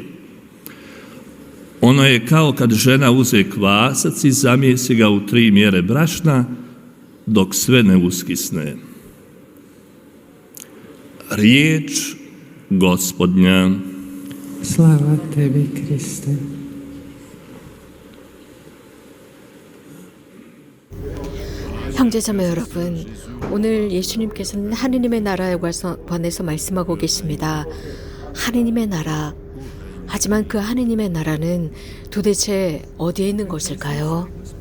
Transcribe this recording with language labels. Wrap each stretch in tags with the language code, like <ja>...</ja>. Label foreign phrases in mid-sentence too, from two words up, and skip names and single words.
<hr>Ono je kao kad žena uze kvasac i zamijesi ga u 3 mjere brašna, dok sve ne uskisne. Riječ Gospodnja. Slava tebi, Kriste.</hr> <ko>형제자매 여러분, 오늘 예수님께서는 하느님의 나라에 관해서 말씀하고 계십니다. 하느님의 나라. 하지만 그 하느님의 나라는 도대체 어디에 있는 것일까요?</ko>